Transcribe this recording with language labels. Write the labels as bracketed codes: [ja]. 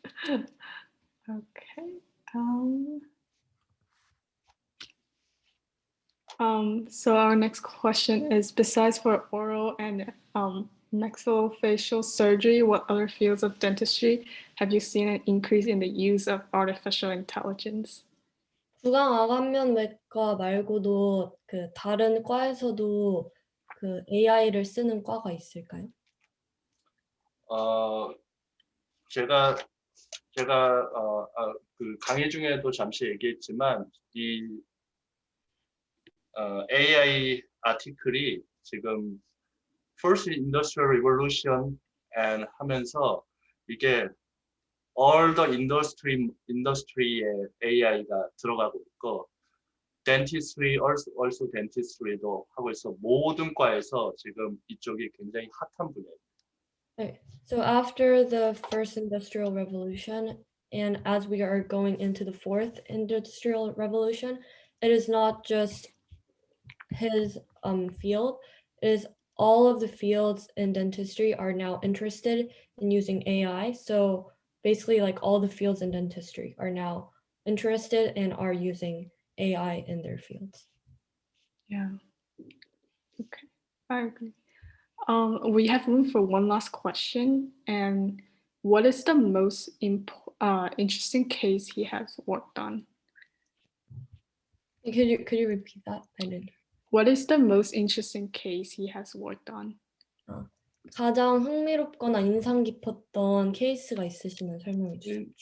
[en] Okay. So our next question is, besides for oral and maxillofacial surgery, what other fields of dentistry have you seen an increase in the use of artificial intelligence? [ko] 구강 아간면외과 말고도 그 다른 과에서도 그 AI를 쓰는 과가 있을까요? 제가 그 강의 중에도 잠시 얘기했지만 이 AI 아티클이 지금 [en] First Industrial Revolution and [ko] 하면서 이게 [en] all the industry [ko] 에 AI가 들어가고 있고 [en] dentistry also dentistry [ko] 도 하고 있어. 모든 과에서 지금 이쪽이 굉장히 핫한 분야예요. [en] Okay. So after the first industrial revolution and as we are going into the fourth industrial revolution, it is not just his field, it is all of the fields in dentistry are now interested in using AI. So basically like all the fields in dentistry are now interested and are using AI in their fields. Yeah. Okay, I agree. We have room for one last question. And what is the most interesting case he has worked on? Could you repeat that? I didn't. What is the most interesting case he has worked on? [ko] 가장 흥미롭거나 인상 깊었던 케이스가 있으시면 설명해 주세요.